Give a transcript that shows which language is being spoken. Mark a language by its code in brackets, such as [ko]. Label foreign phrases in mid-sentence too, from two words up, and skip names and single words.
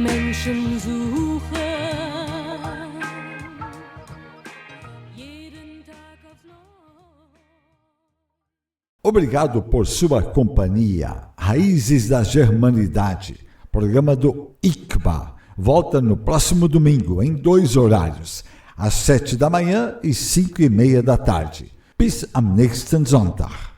[de] Menschen suchen. Jeden Tag aufs Neue. [pt] Obrigado por sua companhia. Raízes da Germanidade, programa do ICBA. Volta no próximo domingo, em 2 horários, às 7 da manhã e 5:30 da tarde. [de] Bis am nächsten Sonntag.